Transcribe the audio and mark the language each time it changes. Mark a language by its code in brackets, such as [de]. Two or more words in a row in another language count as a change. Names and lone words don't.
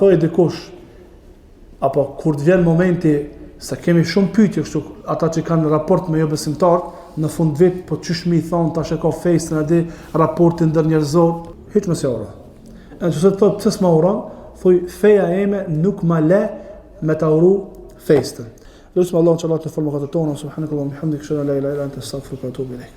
[sq] Kur të na thojë dikush apo kur të vjen momenti se kemi shumë pyetje kështu, ata që kanë raport me jo besimtar, në fund vit, po çysh më i thon tash e ka fejsën atë raportin ndërnjerëzor, hiç më se ora. Nëse të thotë pse s'ma uron, thuj feja ime nuk ma le me ta uru fejsën. Lutem Allahun që Allah të formohet tona, [ar] سبحانك اللهم بحمدك، أشهد أن لا إله إلا أنت، أستغفرك وأتوب إليك.